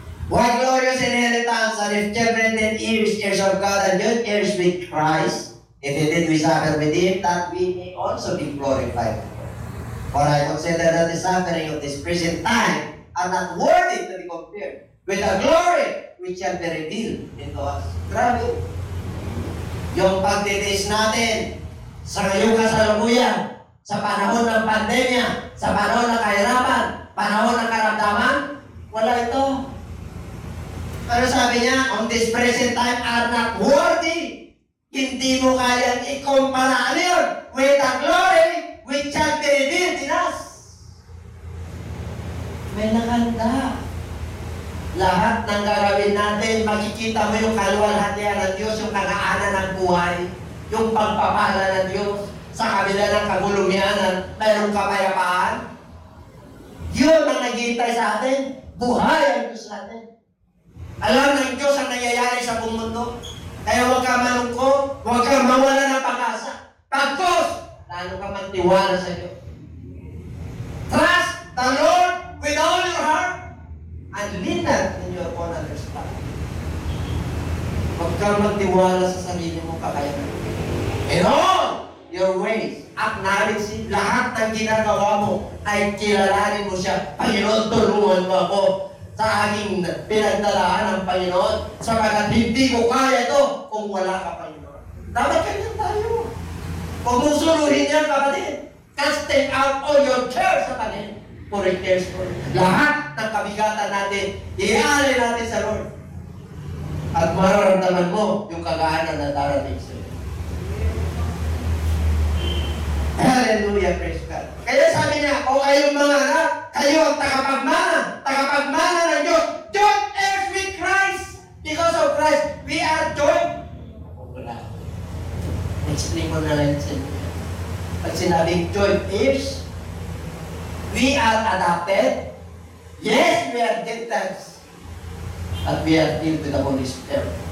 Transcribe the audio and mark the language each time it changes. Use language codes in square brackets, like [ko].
[en] What glorious inheritance, and if children then heirs of God, and joint heirs with Christ, if indeed we suffer with Him, that we may also be glorified. For I consider that the suffering of this present time are not worthy to be compared with the glory which shall be revealed into us. [tl] Grabe. Yung pagtitiis natin sa ngayong kasalukuyan, sa panahon ng pandemya, sa panahon ng kahirapan, panahon ng karamdaman, wala ito. Pero sabi niya, [en] on this present time are not worthy. [tl] Hindi mo kayang ikumpara yun [en] with the glory which shall be revealed in us. [tl] May nakanda. Lahat ng gagawin natin, makikita mo yung kaluwalhatian ng Diyos, yung kagaanan ng buhay, yung pagpapala ng Diyos, sa kabila ng kagulumianan, mayroong kapayapaan. Yun ang naghihintay sa atin. Buhay ang Diyos natin. Alam ng Diyos ang nangyayari sa buong mundo. Kaya huwag ka malungkot, huwag ka mawala ng pag-asa. Pagkos, lalo ka magtiwala sa Diyos. [en] Trust the Lord with all your heart and lean not in your own understanding. [tl] Huwag kang magtiwala sa sarili mo kakayanan. [en] In all your ways, acknowledge Him. [tl] Lahat ng ginagawa mo ay kilalanin mo siya. Panginoon, tulungan mo ako sa aking pinagdalaan ng Panginoon, sapagat hindi ko kaya ito kung wala ka, Panginoon. Dapat ganyan tayo. Huwag mong suluhin yan, kapatid. [en] Casting out all your cares [tl] sa Kanya. [en] For He cares for you. [tl] Lahat ng kabigatan natin, iaalay natin sa Lord. At mararamdaman mo yung kagaanan na darating sa iyo. [en] Hallelujah, praise God. [tl] Kaya sabi niya, o kayong mga anak, kayo ang tagapagmana ng Diyos. [en] Joint heirs with Christ. Because of Christ, we are joint. [tl] Explain ko na lang sa inyo. Pag sinabing joint heirs, [en] we are adopted. Yes, we are gifted. But we are filled with the Holy Spirit.